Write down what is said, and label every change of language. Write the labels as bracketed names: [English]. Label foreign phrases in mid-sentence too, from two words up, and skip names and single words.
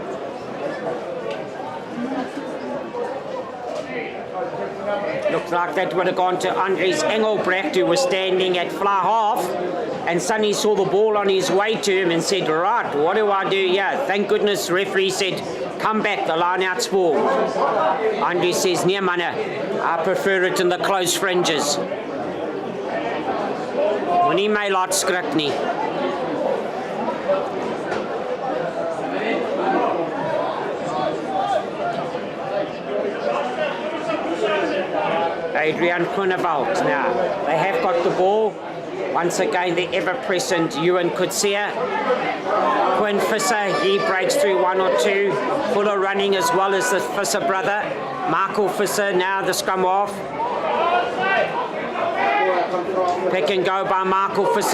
[English] Looks like that would have gone to Andries Engelbrecht, who was standing at fly half, and suddenly saw the ball on his way to him and said, right, what do I do here? Thank goodness referee said, come back, the line-out's ball. Andries says, [Afrikaans] nee manne, [English] I prefer it in the close fringes. [Afrikaans] Moenie my laat skrik nie. [English] Adrian Groenewald now. They have got the ball. Once again, the ever-present Ewan Kutsia. Quinn Fisser, he breaks through one or two. Fuller running as well as the Fisser brother. Michael Fisser now the scrum off. Pick and go by Michael Fisser.